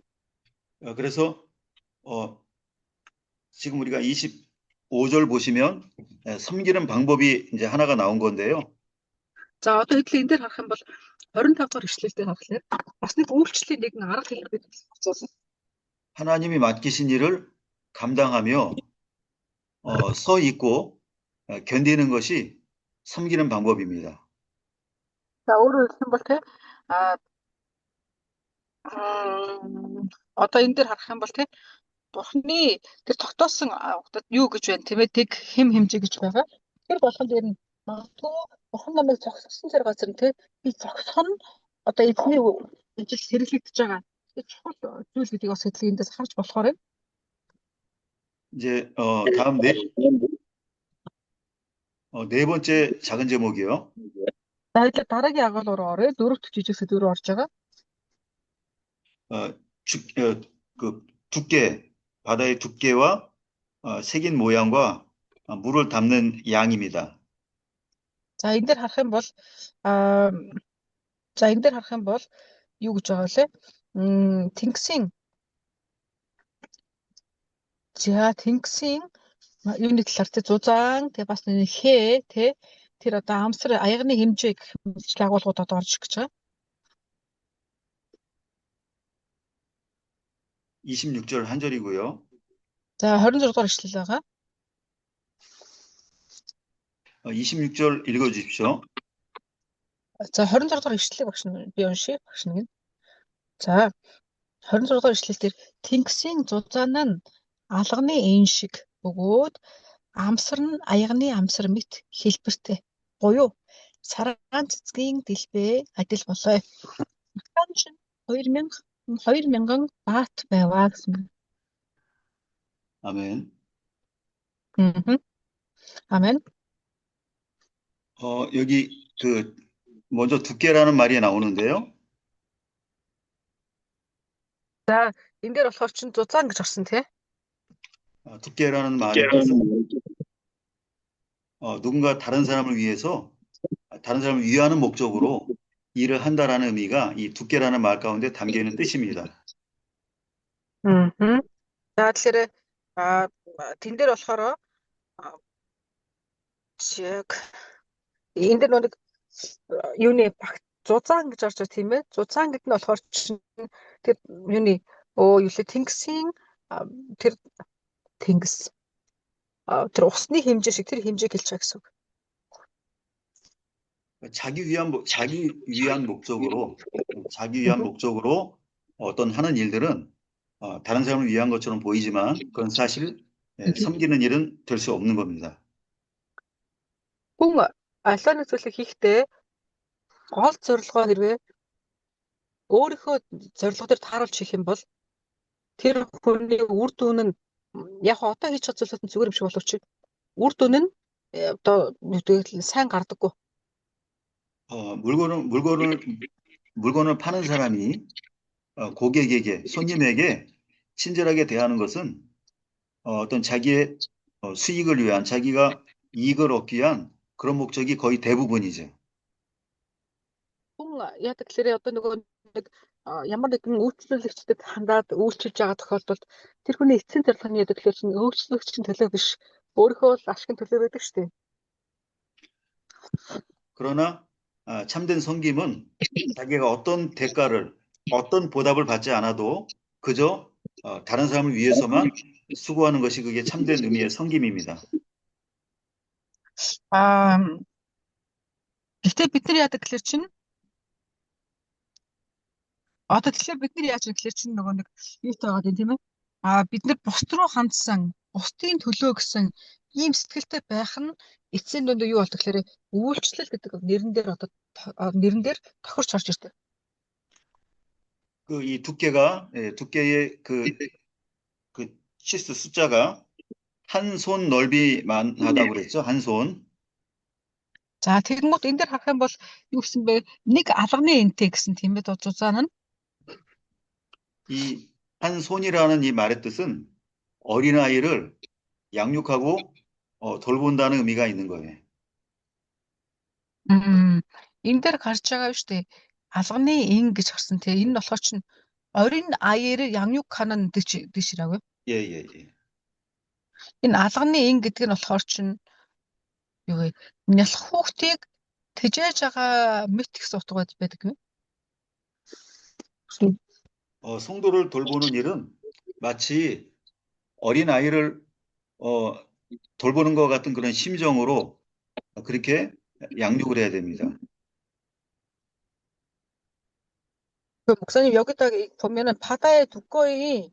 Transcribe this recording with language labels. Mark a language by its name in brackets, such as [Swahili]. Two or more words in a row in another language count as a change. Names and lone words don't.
[Korean] 그래서 지금 우리가 25절 보시면 섬기는 방법이 이제 하나가 나온 건데요. [Mongolian] За одоо хэдл энэ дээр харах юм бол 25 дахь ишлэл дээр харахаар бас нэг үйлчлэлийн нэгэн арга хэлбэр болсон. [Korean] 하나님이 맡기신 일을 감당하며 서 있고 견디는 것이 섬기는 방법입니다. [Mongolian] За өөрөөр хэлэх юм бол одоо энэ дээр харах юм бол Бурхны тэр тогтоосон юу гэж байна тийм ээ тэг хэм хэмжээ гэж байгаа. Тэр болгон дээр нь магадгүй Бурхан намайг зогсгосон зэрэг газар нь би зогсох нь эзний ажил хэрэглэгдэж байгаа. Тэр чухал зүйл гэдгийг бас хэдлийн эндээс харж болохоор юм. [Korean] 이제 다음 네 번째 작은 제목이요. [Mongolian] За 이제 дараагийн агуулгаар оръё. Дөрөвт жижиг сэдвээр орж байгаа. [Korean] 그 두께, 바다의 두께와 새긴 모양과 물을 담는 양입니다. [Mongolian] За энэ дээр харах юм бол юу гэж байгаа вэ? Тэнгисийн юуны талаар зузаан бас хээ тэр амсар аягны хэмжээ гэх мэт агуулгуудад орж гэж байгаа. [Korean] 26절 한 절이고요. [Mongolian] За 26 дугаар ишлэл байгаа. [Korean] 26절 읽어 주십시오. [Mongolian] За 26 дугаар ишлэлийг би уншия багш нэг. За 26 дугаар ишлэл дээр тэнгисийн зузаан нь алганы эн шиг бөгөөд амсар нь аягны амсар мэт хэлбэртэй. Буюу сараан цэцгийн дэлбээ адил болоо. Ахаан чинь 2000 бат байваа гэсэн. [Korean] 아멘. 아멘. 여기 먼저 두께라는 말이 나오는데요. [Mongolian] За энэ дээр болохоор чинь зузаан гэж орсон тий. [Korean] 두께라는 말의 뜻은 누군가 다른 사람을 위해서 다른 사람을 위하는 목적으로 일을 한다라는 의미가 이 두께라는 말 가운데 담겨 있는 뜻입니다. [Mongolian] За тэгэхээр тэн дээр болохоор яг энэ дээр нэг юуны багт зузаан гэж орж байгаа тийм ээ. Зузаан гэдэг нь болохоор чинь тэр юуны юу лээ тэнгисийн тэр тэнгис тэр усны хэмжээ шиг тэр хэмжээг хэлж байгаа гэсэн үг. [Korean] 자기 위한 목적으로 어떤 하는 일들은 다른 사람을 위한 것처럼 보이지만 그건 사실 섬기는 일은 될 수 없는 겁니다. [Mongolian] Хүн аливаа нэг зүйлийг хийхдээ гол зорилгоо хэрвээ өөрийнхөө зорилго дээр тааруулж хийх юм бол тэр хүний үр дүн нь яг одоо хийж байгаа зүйлс нь зүгээр юм шиг боловч үр дүн нь одоо сайн гардаггүй. [Korean] 물건을 파는 사람이 고객에게, 손님에게 친절하게 대하는 것은 어떤 자기의 수익을 위한, 자기가 이익을 얻기 위한 그런 목적이 거의 대부분이죠. [Mongolian] Хүн яадаг гэхээр одоо нөгөө нэг ямар нэгэн үйлчлүүлэгчдэд хандаад үйлчилж байгаа тохиолдолд тэр хүний эцсийн зорилго нь яадаг гэхээр чинь үйлчлүүлэгчийн төлөө биш өөрийнхөө л ашигын төлөө байдаг шүү дээ. [Korean] 그러나 참된 섬김은 자기가 어떤 보답을 받지 않아도 그저 다른 사람을 위해서만 수고하는 것이 그게 참된 의미의 섬김입니다. [Mongolian] Гэхдээ бид нар яадаг гэхээр чинь одоо тэгэхээр бид нар яаж гэхээр чинь нөгөө нэг юутай байгаа юм тийм ээ. Бид нар бусд руу хандсан, бусдын төлөө гэсэн ийм сэтгэлтэй байх нь эцсийн дүнд юу болдог гэхээр үйлчлэл гэдэг нэрэн дээр тохирч орж ирдэг. [Korean] 이 두께의 그 치수 숫자가 한 손 넓이만 하다고 그랬죠. 한 손. [Mongolian] За тэгэнгუთ энэ дээр харах юм бол юу гэсэн бэ? Нэг алганы энтэй гэсэн тийм ээ зузаан нь. [Korean] 이 한 손이라는 이 말의 뜻은 어린아이를 양육하고 돌본다는 의미가 있는 거예요. [Mongolian] Энэ дээр гарч байгаа шүү дээ. Алганы эн гэж орсон тийм. Энэ нь болохоор чинь [Korean] 어린 아이를 양육하는 뜻이라고요? 예. [Mongolian] Энэ алганы эн гэдэг нь болохоор чинь юу вэ? Нялх хүүхдийг тэжээж байгаа мэт гэсэн утга байдаг юм. [Korean] 성도를 돌보는 일은 마치 어린 아이를 돌보는 것 같은 그런 심정으로 그렇게 양육을 해야 됩니다. 그 목사님 여기다 보면은 바다의 두꺼이